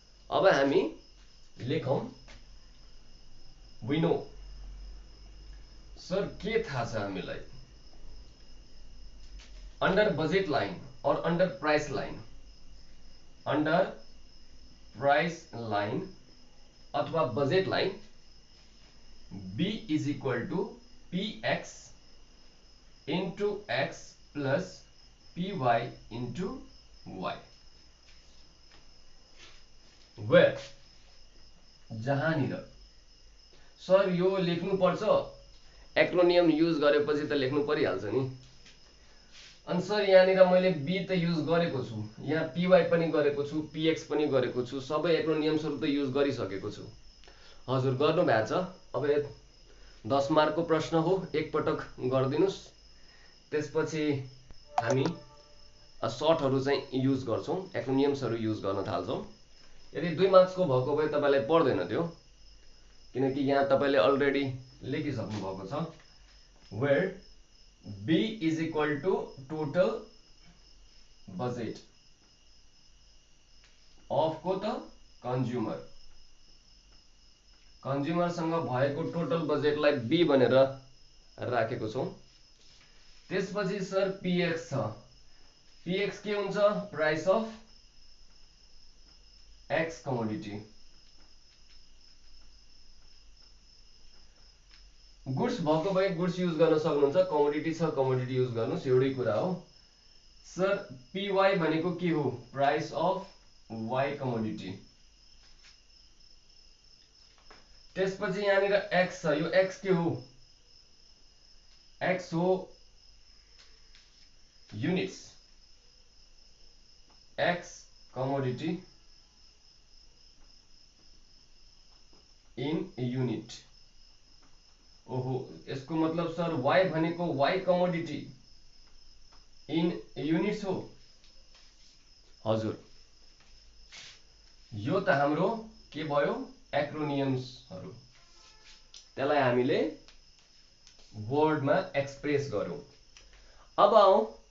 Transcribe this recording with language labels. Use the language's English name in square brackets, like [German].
[Nepali] अब हामी लेखौं, [English] we know [Nepali] sir के थाहा छ हामीलाई, [English] under budget line or under price line, under price line अथवा budget line, B is equal to PX into X plus PY into Y, [Nepali] where जहाँनिर sir यो लेख्नु पर्छ, एक्रोनियम युज गरेपछि त लेख्नु परिहाल्छ नि। अनि सर यहाँनिर मैले बी त युज गरेको छु, यहाँ पीवाई पनि गरेको छु, पीएक्स पनि गरेको छु, सबै एक्रोनियम्सहरु त युज गरिसकेको छु। हजुर गर्नु भएको छ। अब 10 मार्कको प्रश्न हो, एक पटक गर्दिनुस्, त्यसपछि हामी सर्टहरु चाहिँ युज गर्छौं, एक्रोनियम्सहरु युज गर्न थाल्छौं। यदि 2 मार्क्सको भएको भए तपाईलाई पर्दैन त्यो, किनकि यहाँ तपाईले अलरेडी लेखिसक्नु भएको छ, [English] where B is equal to total budget of [Nepali] को त कन्ज्युमर, कन्ज्युमर सँग भएको टोटल बजेटलाई B भनेर राखेको छौं। त्यसपछि सर पीएक्स छ, पीएक्स के हुन्छ, [English] Price of X commodity. [Nepali] Goods भएको भए गुड्स युज गर्न सक्नुहुन्छ, कमोडिटी छ कमोडिटी युज गर्नुस्, एउटै कुरा हो। सर पीवाई भनेको के हो, [English] Price of Y commodity. [Nepali] त्यसपछि यहाँनिर एक्स छ, यो एक्स के हो, एक्स हो units, [English] X commodity in unit. [Nepali] ओहो, यसको मतलब सर वाई भनेको [English] Y commodity in units [Nepali] हो। हजुर, यो त हाम्रो के भयो, एक्रोनियम्सहरु, त्यसलाई हामीले वर्डमा एक्सप्रेस गर्यौं। अब आऊ